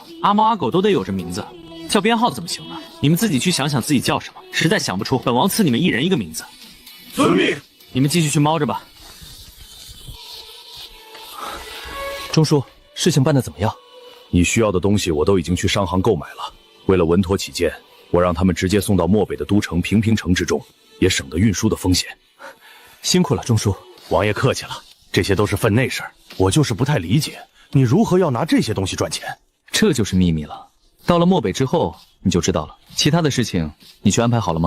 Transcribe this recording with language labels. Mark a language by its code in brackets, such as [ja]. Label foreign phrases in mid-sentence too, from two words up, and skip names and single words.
[zh] 阿貓阿狗都得有這名字，叫編號怎麼行呢？你們自己去想想自己叫什麼，實在想不出，本王賜你們1人1個名字。遵命。你們繼續去貓着吧。中書，事情辦得怎麼樣？你需要的東西我都已經去商行購買了。為了穩妥起見，我讓他們直接送到漠北的都城平平城之中，也省得運輸的風險。辛苦了，中書。王爺客氣了，這些都是分內事，我就是不太理解。你如何要拿這些東西賺錢？這就是秘密了。到了漠北之後，你就知道了。其他的事情，你去安排好了嗎？